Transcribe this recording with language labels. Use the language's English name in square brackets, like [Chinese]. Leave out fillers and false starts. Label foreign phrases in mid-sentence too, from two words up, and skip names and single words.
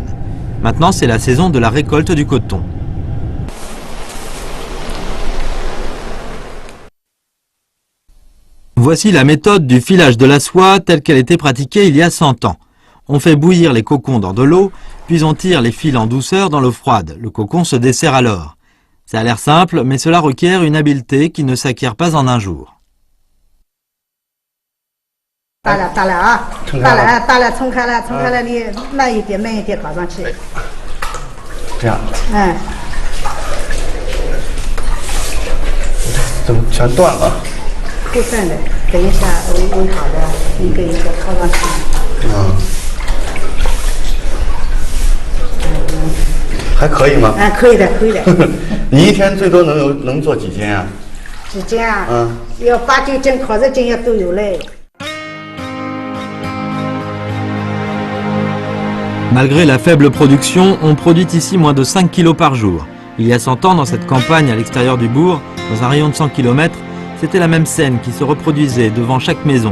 [French] Maintenant, c'est la saison de la récolte du coton. Voici la méthode du filage de la soie telle qu'elle était pratiquée il y a 100 ans. On fait bouillir les cocons dans de l'eau, puis on tire les fils en douceur dans l'eau froide. Le cocon se dessert alors. Ça a l'air simple, mais cela requiert une habileté qui ne s'acquiert pas en un jour. [Chinese] 打了啊，打了，冲开了，你慢一点搞上去。这样。嗯。怎么全断了？不断的，等一下煨好的，一个一个套上去。还可以吗？可以的。你一天最多能做几斤啊？几斤啊？要8、9斤、烤10斤也都有嘞。 [French] Malgré la faible production, on produit ici moins de 5 kg par jour. Il y a 100 ans, dans cette campagne à l'extérieur du bourg, dans un rayon de 100 km, c'était la même scène qui se reproduisait devant chaque maison.